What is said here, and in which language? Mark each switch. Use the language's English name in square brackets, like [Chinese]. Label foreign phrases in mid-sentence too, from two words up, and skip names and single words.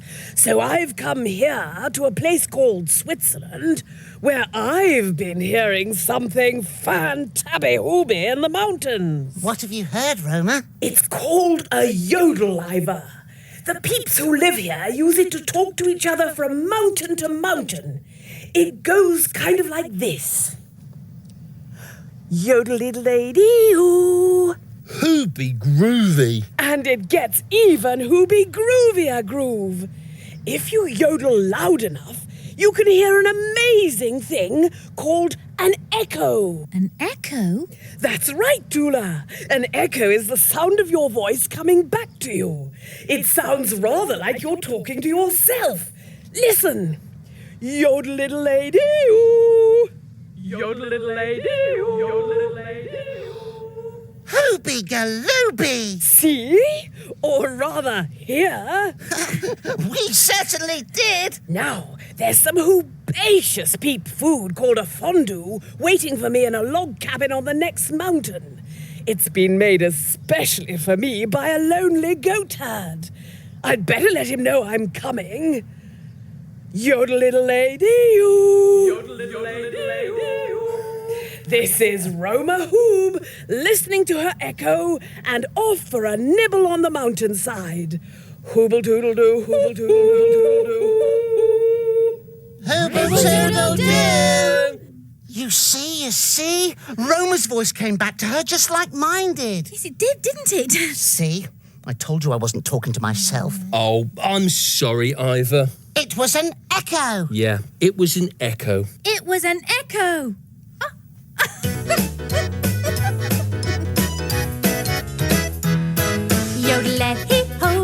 [English] So I've come here to a place called Switzerland, where I've been hearing something fantabby-hooby in the mountains. What have you heard, Roma? It's called a yodel, Iver. The peeps who live here use it to talk to each other from mountain to mountain. It goes kind of like this. Yodel-diddle-day-dee-oo. Hoobie groovy. And it gets even hoobie groovier groove. If you yodel loud enough, you can hear an amazing thing called an echo. An echo? That's right, Tula. An echo is the sound of your voice coming back to you. It sounds rather like you're talking to yourself. Listen. Yodel-diddle-day-dee-oo. Yodel-diddle-day-dee-oo. Yodel-diddle-day-dee-oo. Hoobie galooby! See? Or rather, hear. We certainly did! Now, there's some hoobacious peep food called a fondue waiting for me in a log cabin on the next mountain. It's been made especially for me by a lonely goat herd. I'd better let him know I'm coming. Yodel-diddle-day-dee-oo. Yodel-diddle-day-dee-oo. This is Roma Hoob, listening to her echo and off for a nibble on the mountainside. Hooble-doodle-doo, hooble-doodle-doo. Hooble-toodle-doo! You see? Roma's voice came back to her just like mine did. Yes, it did, didn't it? See? I told you I wasn't talking to myself. Oh, I'm sorry, Iver. It was an echo. Yeah, it was an echo. It was an echo. Yodel-hee-ho.